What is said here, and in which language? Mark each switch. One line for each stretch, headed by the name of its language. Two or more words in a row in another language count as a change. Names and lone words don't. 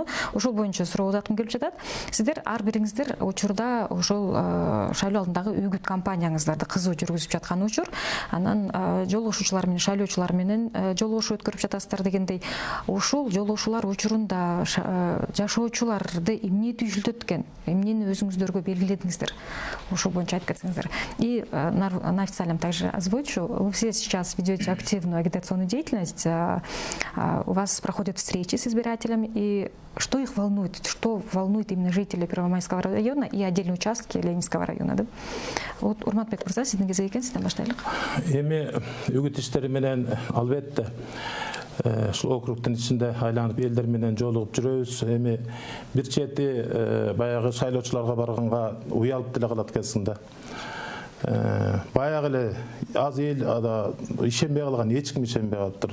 Kyrgyz: Ошол боюнча суроо узаткым келип жатат. Сиздер ар бириңиздер учурда ошол шайлоо алдындагы үгүт кампанияңыздарды кызуу жүргүзүп жаткан учур. Анан жолугушуучулар менен, шайлоочулар менен жолугушуу өткөрүп жатасыздар дегендей, ошол жолугушуулар учурунда жашоочуларды эмне түйшүлтөт экен? Эмнени өзүңүздөргө белгиледиңиздер? Ошол боюнча айтып кетсеңиздер.
Russian: И на официальном также озвучу. Вы все сейчас ведете активную агитационную деятельность. У вас проходят встречи с избирателями. И что их волнует? Что волнует именно жителей Первомайского района и отдельные участки Ленинского района? Да?
Kyrgyz: Вот Урматбек мырза, сиздин кезек экен, сизден баштайлык. Эми үгүт иштери менен албетте ушул округдун ичинде айланып элдер менен жолугуп жүрөбүз. Эми бир чети баягы шайлоочуларга барганга уялып деле калат экенсиң да. Баягы эле аз эл ишенбей калган, эч ким ишенбей калыптыр.